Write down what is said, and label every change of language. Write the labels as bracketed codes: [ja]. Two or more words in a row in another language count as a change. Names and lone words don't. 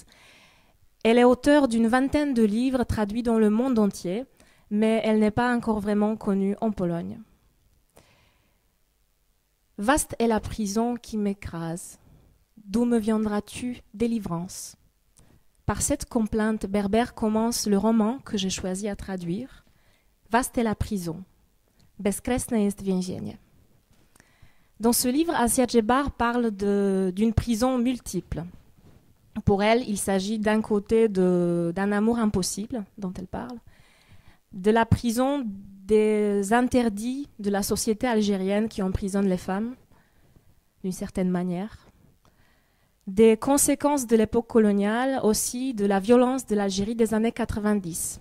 [fr] Elle est auteure d'une vingtaine de livres traduits dans le monde entier, mais elle n'est pas encore vraiment connue en Pologne. Vaste est la prison qui m'écrase. D'où me viendras-tu, délivrance? Par cette complainte berbère commence le roman que j'ai choisi à traduire. Vaste est la prison. [pl] Bezkresne jest więzienie. [fr] Dans ce livre, Asia Djebar parle d'une prison multiple. Pour elle, il s'agit d'un côté d'un amour impossible dont elle parle, de la prison des interdits de la société algérienne qui emprisonnent les femmes, d'une certaine manière, des conséquences de l'époque coloniale, aussi de la violence de l'Algérie des années 90.